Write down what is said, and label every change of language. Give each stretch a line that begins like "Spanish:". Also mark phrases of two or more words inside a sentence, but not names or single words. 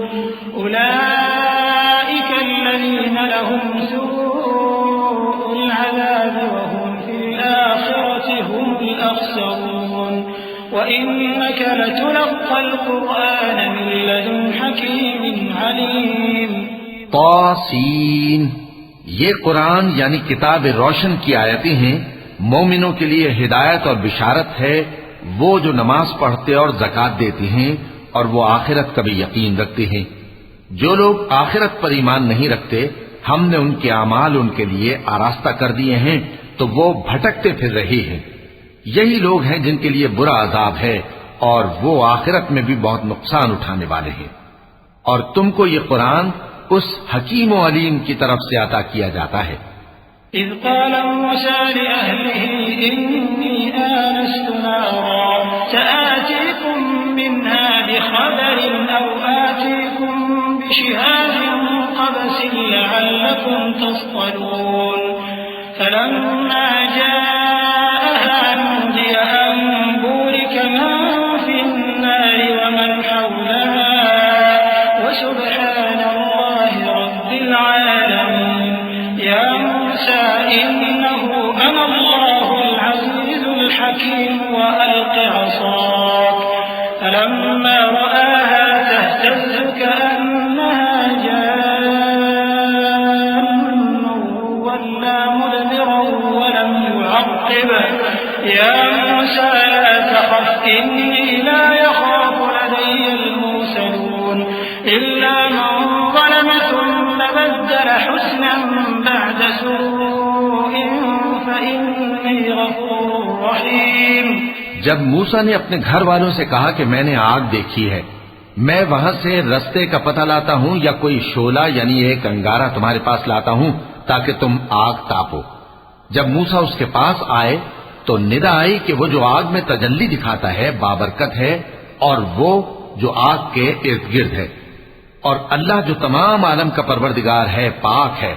Arabic: أولئك الذين لهم سوء العذاب وهم في الآخرة هم الأخسرون وإنك لتلقى القرآن من لدن حكيم عليم. तासीन,
Urdu: یہ قرآن یعنی کتاب روشن کی آیتیں ہیں. مومنوں کے لیے ہدایت اور بشارت ہے، وہ جو نماز پڑھتے اور زکات دیتے ہیں اور وہ آخرت کا بھی یقین رکھتے ہیں. جو لوگ آخرت پر ایمان نہیں رکھتے، ہم نے ان کے اعمال ان کے لیے آراستہ کر دیے ہیں، تو وہ بھٹکتے پھر رہے ہیں. یہی لوگ ہیں جن کے لیے برا عذاب ہے اور وہ آخرت میں بھی بہت نقصان اٹھانے والے ہیں. اور تم کو یہ قرآن اس حکیم و علیم کی طرف سے عطا کیا جاتا ہے.
Arabic: إذ قال موسى لأهله إني آنست نارا سآتيكم منها بخبر أو آتيكم بشهاب قبس لعلكم تصطلون فلما جاءها نودي أن بورك من في النار ومن حولها وسبحان الله رب العالمين يا موسى إنه أنا الله العزيز الحكيم وألق عصاك فلما رآها تهتز كأنها جان ولى مدبرا ولم يعقب يا موسى لا تخف إني لا يخاف لدي المرسلون إلا من ظلم ثم بدل حسنا بعد سوء فإني غفور رحيم.
Urdu: جب موسیٰ نے اپنے گھر والوں سے کہا کہ میں نے آگ دیکھی ہے، میں وہاں سے راستے کا پتا لاتا ہوں یا کوئی شعلہ یعنی ایک انگارا تمہارے پاس لاتا ہوں تاکہ تم آگ تاپو. جب موسیٰ اس کے پاس آئے تو ندا آئی کہ وہ جو آگ میں تجلی دکھاتا ہے بابرکت ہے اور وہ جو آگ کے ارد گرد ہے، اور اللہ جو تمام عالم کا پروردگار ہے، پاک ہے.